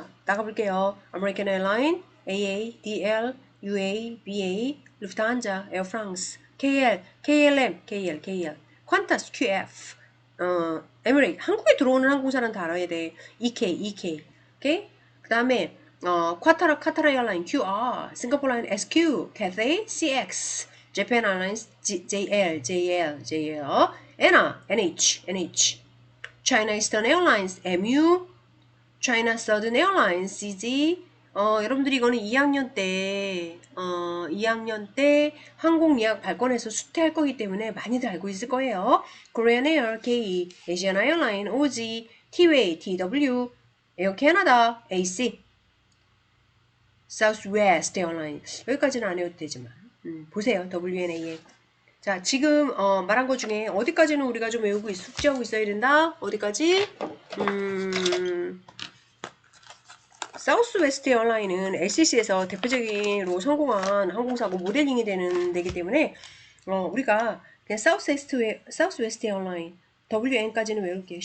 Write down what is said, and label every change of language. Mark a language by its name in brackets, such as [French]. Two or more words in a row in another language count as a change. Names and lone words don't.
[Korean] 나가볼게요. American Airline, AA, DL, UA, BA, Lufthansa, Air France, KL, KLM, KL, Qantas, QF, Emirates. 한국에 들어오는 항공사는 다 알아야 돼. EK. 오케이? 그 다음에 카타라 에어라인, QR, 싱가포르 라인, SQ, Cathay, CX, Japan Airlines, JL, ENA, NH. China Eastern Airlines, MU, China Southern Airlines, CZ. 여러분들이 이거는 2학년 때 항공 예약 발권해서 수퇴할 거기 때문에 많이들 알고 있을 거예요. Korean Air, KE, Asian Airline, OG, T-Way, TW, Air Canada, AC, Southwest Airline. 여기까지는 안 해도 되지만 보세요. WNA. 자, 지금 말한 것 중에 어디까지는 우리가 좀 외우고 숙지하고 있어야 된다? 어디까지? 사우스웨스트 에어라인은 LCC에서 대표적으로 성공한 항공사고 모델링이 되는 데기 때문에 우리가 그냥 사우스웨스트 에어라인 WN까지는 외울게요.